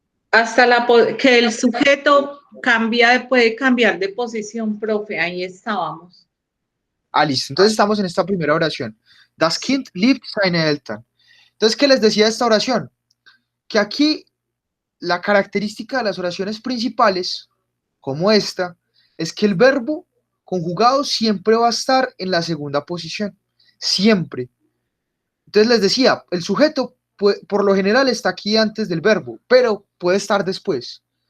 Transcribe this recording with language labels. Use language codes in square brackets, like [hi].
[es] Hasta que el sujeto Puede cambiar de posición, profe, ahí estábamos. Ah, listo. Entonces estamos en esta primera oración. [de] Das Kind liebt seine Eltern. [es] Entonces, ¿qué les decía esta oración? Que aquí la característica de las oraciones principales, como esta, es que el verbo conjugado siempre va a estar en la segunda posición. Siempre. Entonces les decía, el sujeto por lo general está aquí antes del verbo, pero puede estar después.